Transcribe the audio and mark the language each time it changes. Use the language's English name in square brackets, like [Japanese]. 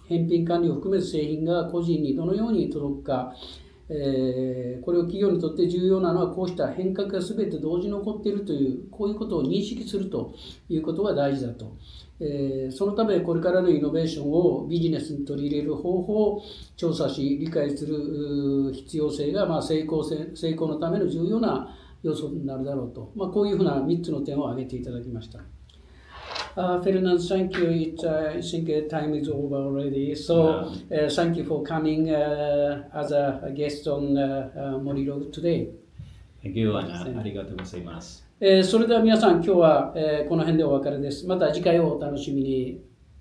[Japanese] 返品管理を含めて製品が個人にどのように届くか、これを企業にとって重要なのはこうした変革が全て同時に起こっているという、こういうことを認識するということが大事だと。そのためこれからのイノベーションをビジネスに取り入れる方法を調査し理解する必要性が成功のための重要な要素になるだろうと、こういうふうな3つの点を挙げていただきました。 [English] Fernand, thank you. I think time is over already. So thank you for coming as a guest on Morilog today. Thank you, and [Japanese] ありがとうございます。それでは皆さん、今日はこの辺でお別れです。また次回をお楽しみに。